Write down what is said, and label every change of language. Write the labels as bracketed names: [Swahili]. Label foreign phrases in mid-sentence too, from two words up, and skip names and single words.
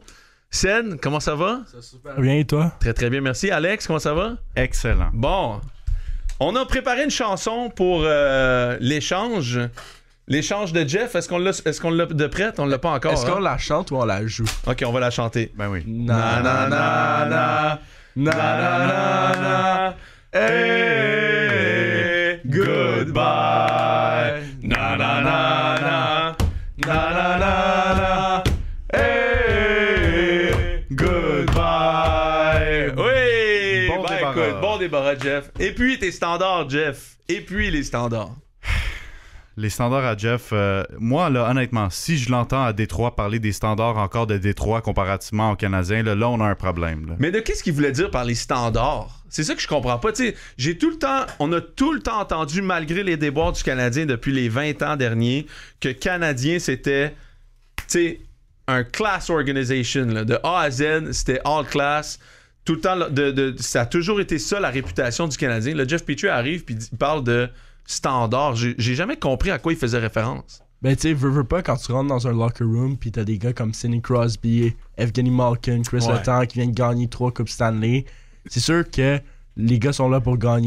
[French] Sen, comment ça va? Ça super bien, et toi? Très très bien, merci. Alex, comment ça va? Excellent. Bon, on a préparé une chanson pour l'échange. L'échange de Jeff, est-ce qu'on l'a de prête? On l'a pas encore. Est-ce qu'on la chante ou on la joue? Ok, on va la chanter. Ben oui. Na na na na na na na na [English] hey, goodbye. Na na na na na na na hey, goodbye. [French] Oui! Bon débarras. Écoute, bon débarras, Jeff. Et puis tes standards, Jeff. Et puis les standards. Les standards à Jeff, moi, là, honnêtement, si je l'entends à Détroit parler des standards encore de Détroit comparativement aux Canadiens, là on a un problème. Là. Mais de qu'est-ce qu'il voulait dire par les standards? C'est ça que je comprends pas. Tu sais, on a tout le temps entendu, malgré les déboires du Canadien depuis les 20 ans derniers, que Canadien, c'était, tu sais, un [English] class organization. [French] Là. De A à Z, c'était [English] all class. [French] Tout le temps, ça a toujours été ça, la réputation du Canadien. Là, Jeff Petrie arrive et il parle de standard. J'ai jamais compris à quoi il faisait référence. Ben tu sais, veux pas, quand tu rentres dans un [English] locker room [French] pis t'as des gars comme Sidney Crosby, Evgeny Malkin, Chris Letang qui viennent gagner 3 Coupes Stanley, c'est sûr que les gars sont là pour gagner.